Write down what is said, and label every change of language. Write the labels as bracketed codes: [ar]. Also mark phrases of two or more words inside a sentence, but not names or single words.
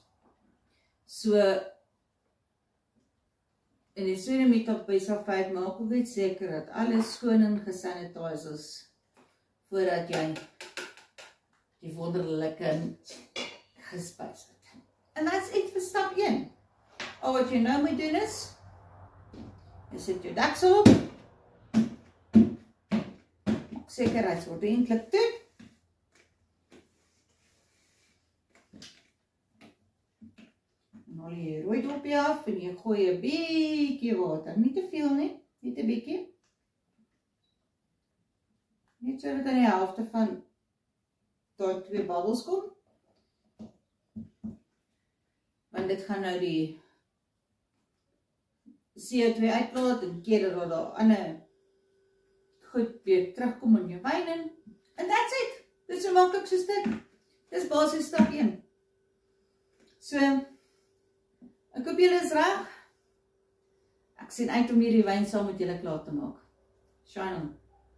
[af] So, en die [en] sodium metabisulfite [af] maak ook net seker dat alles skoon en gesanitiseer is voordat jy die wonderlike gespys het. En [en] that's it [af] vir stap 1. Al wat jy nou moet doen is, jy sit jou deksel op, maak seker hy's ordentlik toe, en haal jy rooi dopie af, en jy gooi 'n bietjie water, nie te veel nie, net 'n bietjie, net so dat aan die helfte van daar 2 bubbles kom, want dit gaan nou die CO2 uitlaat en keer dat daar ander goed weer terugkom in jou wyn in. [en] And that's it. [af] Dit is so maklik soos dit. Dis basies stap 1. So, ek hoop julle is reg. Ek sien uit om hierdie wyn saam met julle klaar te maak. [en] Shine on.